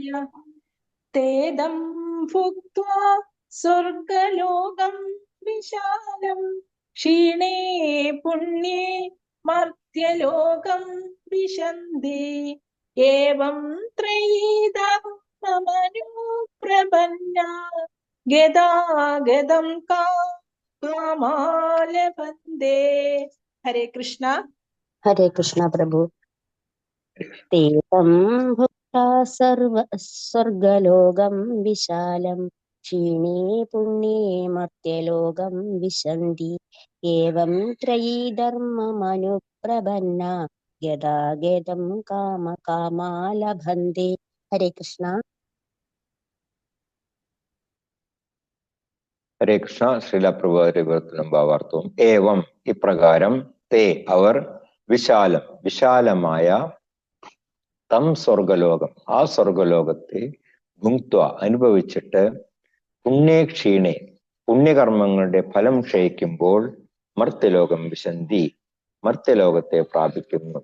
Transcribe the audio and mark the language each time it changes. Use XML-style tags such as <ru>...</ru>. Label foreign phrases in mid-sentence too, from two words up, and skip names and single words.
<sa>तेदं भुक्त्वा स्वर्गलोकं विशालं क्षीणे पुण्ये मर्त्यलोकं विशन्ति एवं त्रैधर्ममनुप्रपन्न गतागतं कामालभन्ते. कामालभन्ते हरे कृष्ण हरे कृष्ण प्रभु। तेतं भुक्त्वा स्वर्गलोकं विशालं क्षीणे पुण्ये मर्त्यलोकं विशन्ति एवं त्रयी धर्ममनुप्रपन्ना गदागदं कामकामा लभन्ते। हरे कृष्ण।</sa> <ml>ഹരേ കൃഷ്ണ. ശ്രീല പ്രഭുപാദരുടെ വിവർത്തനം ഭാവാർത്ഥവും ഏവം ഇപ്രകാരം തേ അവർ വിശാലം വിശാലമായ</ml> <sa>तं स्वर्गलोकं</sa> <ml>ആ സ്വർഗലോകത്തെ ഭുങ്ക്ത്വ അനുഭവിച്ചിട്ട്</ml> <sa>पुण्ये क्षीणे</sa> <ml>പുണ്യകർമ്മങ്ങളുടെ ഫലം ക്ഷയിക്കുമ്പോൾ</ml> <sa>मर्त्यलोकं विशन्ति</sa> <ml>മർത്യലോകത്തെ പ്രാപിക്കുന്നു.</ml>